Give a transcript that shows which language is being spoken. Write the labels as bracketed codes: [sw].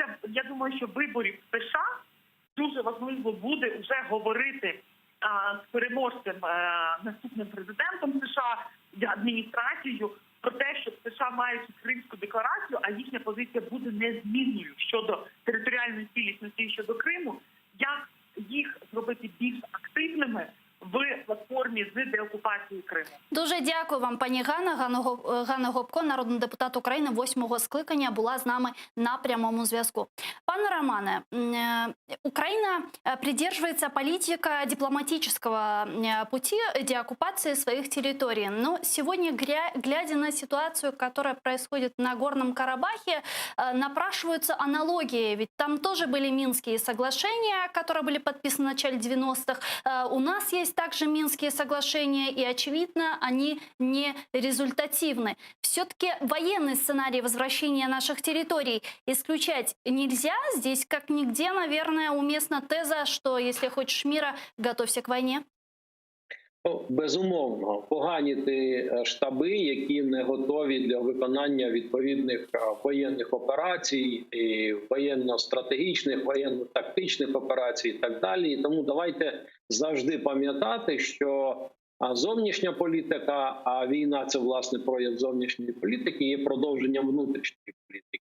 [uk] Я думаю, що виборів в США дуже важливо буде вже говорити з переможцем, наступним президентом США, адміністрацією, про те, що США мають Кримську декларацію, а їхня позиція буде незмінною щодо територіальної цілісності і щодо Криму, як їх зробити більш активними в платформі з деокупації Криму. Дуже дякую вам, пані Ганна. Ганна Гопко, народний депутат України 8-го скликання, була з нами на прямому зв'язку. [ru] Пане Романе, Украина придерживается политика дипломатического пути деоккупации своих территорий. Но сегодня, глядя на ситуацию, которая происходит на Горном Карабахе, напрашиваются аналогии. Ведь там тоже были Минские соглашения, которые были подписаны в начале 90-х. У нас есть также Минские соглашения, и, очевидно, они не результативны. Все-таки военный сценарий возвращения наших территорий исключать нельзя. Здесь, как нигде, наверное, уместна теза, что если хочешь мира, готовься к войне. [uk] Безумовно, поганіти штаби, які не готові для виконання відповідних воєнних операцій, і воєнно-стратегічних, воєнно-тактичних операцій і так далі. І тому давайте завжди пам'ятати, що зовнішня політика, а війна – це, власне, прояв зовнішньої політики, є продовженням внутрішньої політики.